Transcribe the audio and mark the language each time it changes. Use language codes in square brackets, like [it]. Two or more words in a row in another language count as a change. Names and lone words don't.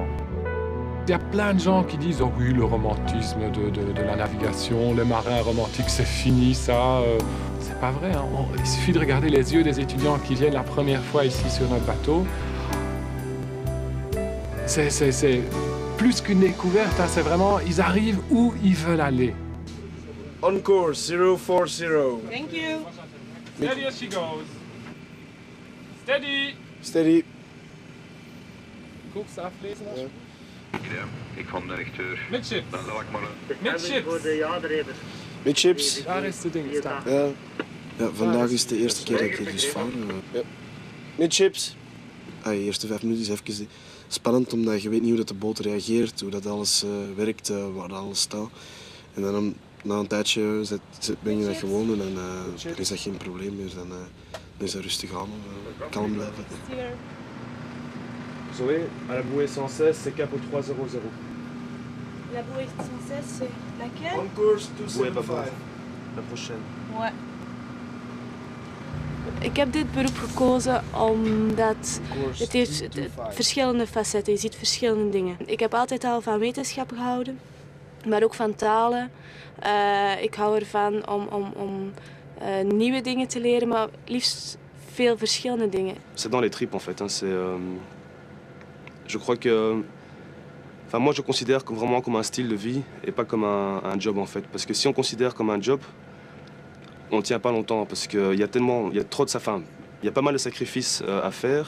[fr] Il y a plein de gens qui disent « Oh oui, le romantisme de la navigation, les marins romantiques, c'est fini, ça. » C'est pas vrai. Hein. Il suffit de regarder les yeux des étudiants qui viennent la première fois ici sur notre bateau. C'est plus qu'une découverte, hein. C'est vraiment, ils arrivent où ils veulent aller. [en] On course, 040. Thank you. Steady as she goes. Steady. Steady. [nl] Koers aflezen. Ja, ik van de directeur. Midship. Dan laat ik maar. Midship. Midchips. Daar is de ding staan. Ja, vandaag is de eerste keer dat ik hier dus vaar. Ja. Midchips. De eerste 5 minuten is even spannend, omdat je weet niet hoe dat de boot reageert, hoe dat alles werkt, waar alles staat. En dan na een tijdje ben je dat gewoon en dan is dat geen probleem meer. Dan is dat rustig aan, kalm blijven. [fr] Zoé, à la bouée 116, c'est cap au 300. La bouée 116, c'est laquelle? [en] On course [fr] Ouais, pas 275. la prochaine. Ouais. [nl] Ik heb dit beroep gekozen omdat het heeft verschillende facetten. Je ziet verschillende dingen. Ik heb altijd al van wetenschap gehouden, maar ook van talen. Ik hou ervan om nieuwe dingen te leren, maar liefst veel verschillende dingen. [fr] C'est dans les tripes en fait. Hein. Je crois que, enfin moi je considère vraiment comme un style de vie et pas comme un job en fait. Parce que si on considère comme un job, on ne tient pas longtemps parce qu'il y a trop de il y a pas mal de sacrifices à faire.